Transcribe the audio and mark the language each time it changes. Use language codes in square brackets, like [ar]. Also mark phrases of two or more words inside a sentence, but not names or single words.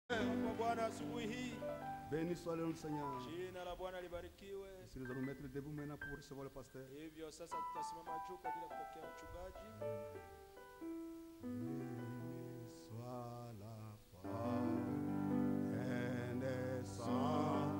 [fr] Béni soit le nom du Seigneur. [sw] Jina la Bwana libarikiwe. [fr] Si nous allons mettre debout maintenant pour recevoir le pasteur. [sw] Hivyo sasa tutasimama juu kwa ajili ya kupokea mchungaji. [fr] Béni soit la renaissance.